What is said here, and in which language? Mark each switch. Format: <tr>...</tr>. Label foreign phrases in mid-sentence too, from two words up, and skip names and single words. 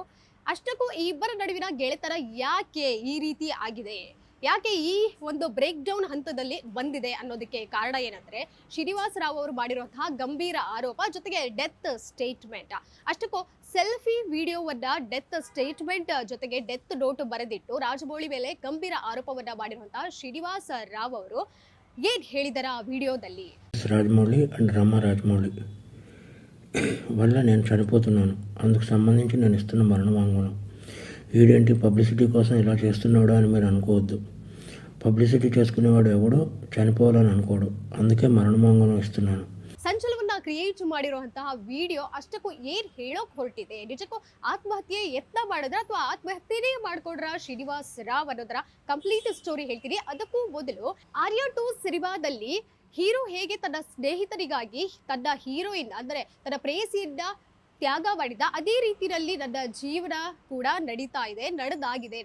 <kn>ಅಷ್ಟಕ್ಕೂ ಈ ಇಬ್ಬರ ನಡುವಿನ ಗೆಳೆತನ ಯಾಕೆ ಈ ರೀತಿ ಆಗಿದೆ, ಯಾಕೆ ಈ ಒಂದು</kn> <en>break down</en> <kn>ಹಂತದಲ್ಲಿ ಬಂದಿದೆ ಅನ್ನೋದಕ್ಕೆ ಕಾರಣ ಏನಂದ್ರೆ, ಶ್ರೀನಿವಾಸ್ ರಾವ್ ಅವರು ಮಾಡಿರುವಂತಹ ಗಂಭೀರ ಆರೋಪ, ಜೊತೆಗೆ</kn> <en>death statement.</en> <kn>ಅಷ್ಟಕ್ಕೂ ಸೆಲ್ಫಿ ವಿಡಿಯೋವನ್ನ</kn> <en>death statement</en> <kn>ಜೊತೆಗೆ</kn> <en>death note</en> <kn>ಬರೆದಿಟ್ಟು ರಾಜಮೌಳಿ ಮೇಲೆ ಗಂಭೀರ ಆರೋಪವನ್ನ ಮಾಡಿರುವಂತಹ ಶ್ರೀನಿವಾಸ್ ರಾವ್ ಅವರು ಏನ್ ಹೇಳಿದರ ವಿಡಿಯೋದಲ್ಲಿ?</kn> <te>రాజమౌళి అండ్ రమ రాజమౌళి వల్ల నేను చనిపోతున్నాను, అందుకు సంబంధించి నేను ఇస్తున్న మరణ వాంగ్మూలం. వీడేంటి పబ్లిసిటీ కోసం ఇలా చేస్తున్నాడు అని మీరు అనుకోవద్దు. పబ్లిసిటీ చేసుకునేవాడు ఎవడో చనిపోవాలని అనుకోడు, అందుకే మరణ వాంగ్మూలం ఇస్తున్నాను.</te> <kn>ಸಂಚಲನವನ್ನ ಕ್ರಿಯೇಟ್ ಮಾಡಿರುವಂತಹ ವಿಡಿಯೋ ಅಷ್ಟಕ್ಕೂ ಏನ್ ಹೇಳೋಕ್ ಹೊರಟಿದೆ? ನಿಜಕ್ಕೂ ಆತ್ಮಹತ್ಯೆ ಯತ್ನ ಮಾಡಿದ್ರ ಅಥವಾ ಆತ್ಮಹತ್ಯೆನೇ ಮಾಡ್ಕೊಂಡ್ರ ಶ್ರೀನಿವಾಸ್ ರಾವ್ ಅನ್ನೋದರ</kn> <en>complete story</en> <kn>ಹೇಳ್ತೀನಿ. ಅದಕ್ಕೂ ಮೊದಲು ಆರ್ಯ 2 ಸಿನಿಮಾದಲ್ಲಿ ಹೀರೋ ಹೇಗೆ ತನ್ನ ಸ್ನೇಹಿತರಿಗಾಗಿ ತನ್ನ ಹೀರೋಯಿನ್ ಅಂದ್ರೆ ತನ್ನ ಪ್ರೇಯಸಿಯನ್ನ ತ್ಯಾಗ ಮಾಡಿದ, ಅದೇ ರೀತಿಯಲ್ಲಿ ನನ್ನ ಜೀವನ ಕೂಡ ನಡೀತಾ ಇದೆ, ನಡೆದಾಗಿದೆ.</kn>